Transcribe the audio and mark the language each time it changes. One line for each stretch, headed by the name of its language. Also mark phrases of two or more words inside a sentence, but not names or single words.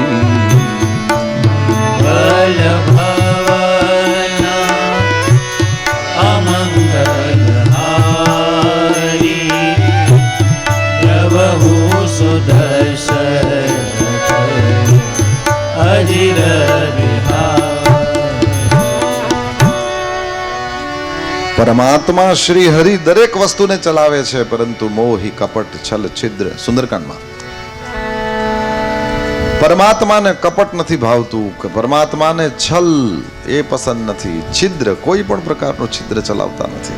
Awadhi: मंगल भवन अमंगल हारी, द्रवहु सुदशरथ अजिर बिहारी।
Gujarati: પરમાત્મા શ્રી હરિ દરેક વસ્તુને ચલાવે છે, પરંતુ
Awadhi: मोहि कपट छल छिद्र.
Gujarati: સુંદરકાંડમાં પરમાત્માને કપટ નથી ભાવતું, કે પરમાત્માને છલ એ પસંદ નથી, છિદ્ર કોઈ પણ પ્રકારનું છિદ્ર ચલાવતા નથી.